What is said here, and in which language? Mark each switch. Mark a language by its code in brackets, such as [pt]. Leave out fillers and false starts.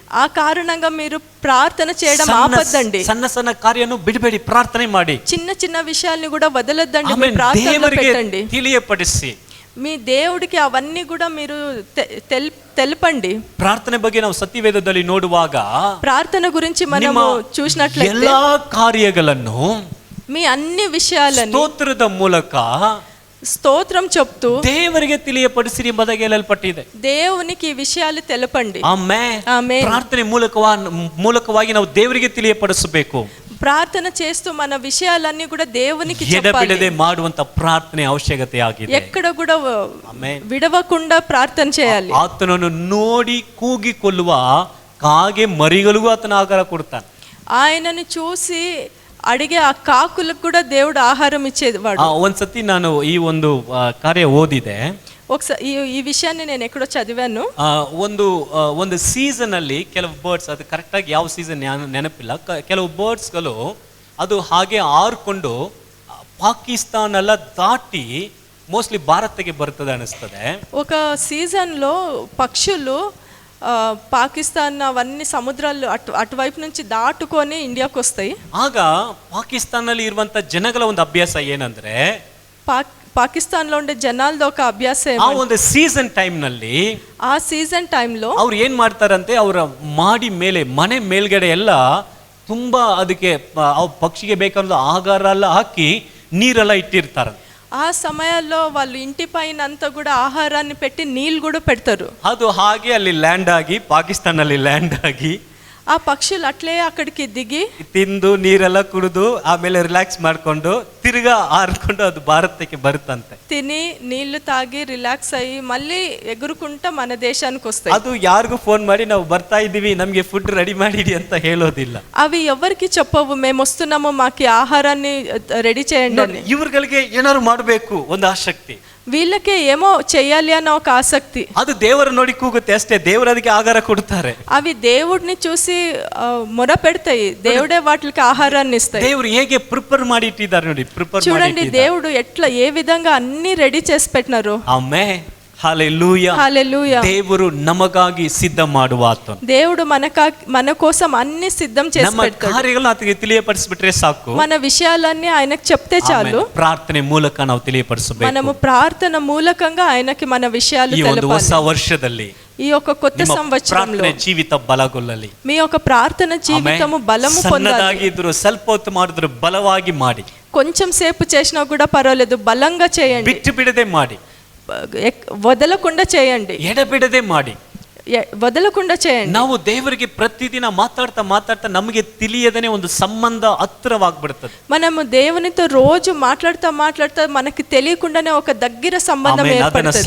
[te] ఆ కారణంగా మీరు ప్రార్థన చేయడం ఆపొద్దండి. [kn] ಸಣ್ಣ ಸಣ್ಣ ಕಾರ್ಯವನ್ನು ಬಿಡಬೇಡಿ, ಪ್ರಾರ್ಥನೆ ಮಾಡಿ. [te] చిన్న చిన్న విషయాల్ని కూడా వదలొద్దండి, ప్రార్థనలో పెట్టండి. [kn] ತಿಳಿಯಪಡಿಸಿ [te] మీ దేవుడికి అవన్నీ కూడా మీరు తెలపండి. [kn] ಪ್ರಾರ್ಥನೆ ಬಗ್ಗೆ ನಾವು ಸತ್ಯವೇದದಲ್ಲಿ ನೋಡುವಾಗ [te] ప్రార్థన గురించి మనము చూసినట్లయితే [kn] ಎಲ್ಲಾ ಕಾರ್ಯಗಳನ್ನು [te] మీ అన్ని విషయాలను [kn] ಸ್ತೋತ್ರದ ಮೂಲಕ [te] స్తోత్రం చెప్తూ [kn] ದೇವರಿಗೆ ತಿಳಿಯಪಡಿಸಿರಿ ಎಂಬುದಾಗಿ ಹೇಳಲ್ಪಟ್ಟಿದೆ. [te] దేవునికి ఈ విషయాలు తెలపండి. ಆಮೆನ್. [kn] ಪ್ರಾರ್ಥನೆ ಮೂಲಕವಾಗಿ ನಾವು ದೇವರಿಗೆ ತಿಳಿಯಪಡಿಸಬೇಕು. [te] ప్రార్థన చేస్తూ మన విషయాలన్నీ కూడా దేవునికి [kn] ఎడబిడదే ಮಾಡುವಂತ ಪ್ರಾರ್ಥನೆ ಅವಶ್ಯಕತೆ ಆಗಿದೆ. [te] ఎక్కడ కూడా విడవకుండా ప్రార్థన చేయాలి. [kn] ಆತನನ್ನು ನೋಡಿ ಕೂಗಿಕೊಳ್ಳುವ ಕಾಗೆ ಮರಿಗಳಿಗೂ ಆತನ ಆಹಾರ ಕೊಡ್ತಾನೆ. [te] ఆయనను చూసి అడిగే ఆ కాకులకు కూడా దేవుడు ఆహారం ఇచ్చేవాడు. [kn] ಒಂದ್ಸತಿ ನಾನು ಈ ಒಂದು ಕಾರ್ಯ ಓದಿದೆ. [te] ఒకసారి ఈ విషయాన్ని నేను ఎక్కడో చదివాను. [kn] ಒಂದು ಸೀಸನ್ ಅಲ್ಲಿ ಕೆಲವು ಬರ್ಡ್ಸ್, ಅದು ಕರೆಕ್ಟ್ ಆಗಿ ಯಾವ ಸೀಸನ್ ನೆನಪಿಲ್ಲ, ಕೆಲವು ಬರ್ಡ್ಸ್ಗಳು ಅದು ಹಾಗೆ ಆರ್ಕೊಂಡು ಪಾಕಿಸ್ತಾನ ಎಲ್ಲ ದಾಟಿ ಮೋಸ್ಟ್ಲಿ ಭಾರತಕ್ಕೆ ಬರ್ತದೆ ಅನಿಸ್ತದೆ. [te] ఒక సీజన్లో పక్షులు పాకిస్తాన్ అవన్నీ సముద్రాలు అటువైపు నుంచి దాటుకొని ఇండియాకి వస్తాయి. [kn] ಆಗ ಪಾಕಿಸ್ತಾನಲ್ಲಿ ಇರುವಂತ ಜನಗಳ ಒಂದು ಅಭ್ಯಾಸ ಏನಂದ್ರೆ, [te] పాకిస్తాన్ లో ఉండే జనాలది ఒక ಅಭ್ಯಾಸ. [kn] ಆ ಒಂದು ಸೀಸನ್ ಟೈಮ್ ನಲ್ಲಿ, [te] ಆ ಸೀಸನ್ ಟೈಮ್ లో [kn] ಅವ್ರು ಏನ್ ಮಾಡ್ತಾರಂತೆ, ಅವರ ಮಾಡಿ ಮೇಲೆ ಮನೆ ಮೇಲ್ಗಡೆ ಎಲ್ಲ ತುಂಬಾ ಅದಕ್ಕೆ ಪಕ್ಷಿಗೆ ಬೇಕಾದ ಆಹಾರ ಎಲ್ಲ ಹಾಕಿ ನೀರೆಲ್ಲ ಇಟ್ಟಿರ್ತಾರೆ. [te] ఆ సమయాల్లో వాళ్ళు ఇంటి పైన అంతా కూడా ఆహారాన్ని పెట్టి నీళ్ళు కూడా పెడతారు. [kn] ಅದು ಹಾಗೆ ಅಲ್ಲಿ ಲ್ಯಾಂಡ್ ಆಗಿ, ಪಾಕಿಸ್ತಾನಲ್ಲಿ ಲ್ಯಾಂಡ್ ಆಗಿ [te] ఆ పక్షులు అట్లే అక్కడికి దిగి [kn] ತಿಂದು ನೀರೆಲ್ಲ ಕುಡಿದು ಆಮೇಲೆ ರಿಲ್ಯಾಕ್ಸ್ ಮಾಡ್ಕೊಂಡು ತಿರ್ಗಾ ಆರ್ಕೊಂಡು ಅದು ಭಾರತಕ್ಕೆ ಬರುತ್ತಂತೆ. [te] తిని నీళ్లు తాగి రిలాక్స్ అయ్యి మళ్ళీ ఎగురుకుంటా మన దేశానికి వస్తాయి. [kn] ಅದು ಯಾರಿಗೂ ಫೋನ್ ಮಾಡಿ ನಾವು ಬರ್ತಾ ಇದೀವಿ ನಮ್ಗೆ ಫುಡ್ ರೆಡಿ ಮಾಡಿಡಿ ಅಂತ ಹೇಳೋದಿಲ್ಲ. [te] అవి ఎవరికి చెప్పవు మేము వస్తున్నాము మాకు ఆహారాన్ని రెడీ చేయండి అని. [kn] ಇವ್ರುಗಳಿಗೆ ಏನಾದ್ರು ಮಾಡಬೇಕು ಒಂದು ಆಸಕ್ತಿ, [te] వీళ్ళకి ఏమో చెయ్యాలి అన్న ఒక ఆసక్తి. [kn] ಅದು ದೇವರ ನೋಡಿ ಕೂಗುತ್ತೆ ಅಷ್ಟೇ, ದೇವರು ಅದಕ್ಕೆ ಆಹಾರ ಕೊಡ್ತಾರೆ. [te] అవి దేవుడిని చూసి మొర పెడతాయి, దేవుడే వాటికి ఆహారాన్ని ఇస్తాయి. [kn] ದೇವರು ಹೇಗೆ ಪ್ರಿಪೇರ್ ಮಾಡಿ ಇಟ್ಟಿದ್ದಾರೆ ನೋಡಿ, ಪ್ರಿಪೇರ್ [te] చూడండి దేవుడు ఎట్లా ఏ విధంగా అన్ని రెడీ చేసి పెట్టినారు. ಆಮೆನ್. హల్లెలూయా. హల్లెలూయా. [kn] ದೇವರು ನಮಗಾಗಿ ಸಿದ್ಧ ಮಾಡುವ ಆತನು. [te] దేవుడు మన కోసం అన్ని సిద్ధం చేసి పెడతాడు. [kn] ಕಾರ್ಯಗಳನ್ನು ಆತನಿಗೆ ತಿಳಿಯಪಡಿಸಿಬಿಟ್ರೆ ಸಾಕು. [te] మన విషయాలన్నీ ఆయనకు చెప్తే చాలు. [kn] ಪ್ರಾರ್ಥನೆ ಮೂಲಕ ನಾವು ತಿಳಿಯಪಡಿಸಬೇಕು. [te] మనము ప్రార్థన మూలకంగా ఆయనకి మన విషయాలు [kn] ಈ ಒಂದು ಹೊಸ [te] తెలపాలి. [kn] ವರ್ಷದಲ್ಲಿ [te] ఈ యొక్క కొత్త సంవత్సరంలో [kn] ಪ್ರಾರ್ಥನೆ ಜೀವಿತ ಬಲಗೊಳ್ಳಲಿ. [te] మీ యొక్క ప్రార్థన జీవితము బలము పొందాలి. [kn] ಸಣ್ಣದಾಗಿದ್ರು ಸ್ವಲ್ಪ ಹೊತ್ತು ಮಾಡಿದ್ರು ಬಲವಾಗಿ ಮಾಡಿ. [te] కొంచెం సేపు చేసినా కూడా పర్వాలేదు, బలంగా చేయండి. [kn] ಬಿಟ್ಟು ಬಿಡದೆ ಮಾಡಿ, [te] వదలకుండా చేయండి, [kn] ಎಡಬಿಡದೆ ಮಾಡಿ, [te] వదలకుండా చేయండి. [kn] ನಾವು ದೇವರಿಗೆ ಪ್ರತಿದಿನ ಮಾತಾಡ್ತಾ ಮಾತಾಡ್ತಾ ನಮಗೆ ತಿಳಿಯದೇನೆ ಒಂದು ಸಂಬಂಧ ಹತ್ತಿರವಾಗ್ಬಿಡ್ತದೆ. [te] మనము దేవునితో రోజు మాట్లాడుతా మనకి తెలియకుండానే ఒక దగ్గర సంబంధం ఏర్పడుతుంది.